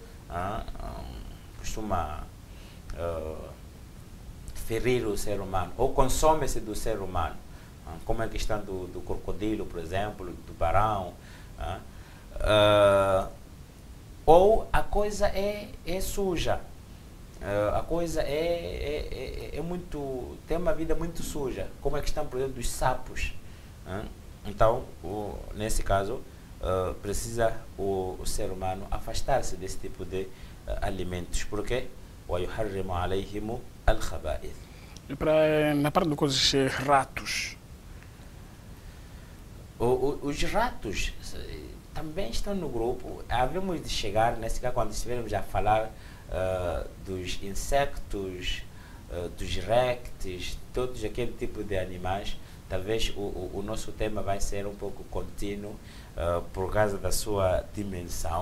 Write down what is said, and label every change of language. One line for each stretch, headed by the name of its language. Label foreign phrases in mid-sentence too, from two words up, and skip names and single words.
Portuguese: costuma ferir o ser humano, ou consome-se do ser humano, como a questão do crocodilo, por exemplo, do tubarão, ou a coisa é suja, a coisa tem uma vida muito suja, como a questão, por exemplo, dos sapos. Então, nesse caso, precisa o ser humano afastar-se desse tipo de alimentos, porque
Arabic: وَيُحَرِّمُ عَلَيْهِمُ الْخَبَائِثِ.
Portuguese: E na parte dos ratos? Os ratos também estão no grupo. Havemos de chegar, nesse caso, quando estivermos a falar dos insectos, dos répteis, todos aquele tipo de animais, talvez o nosso tema vai ser um pouco contínuo, por causa da sua dimensão.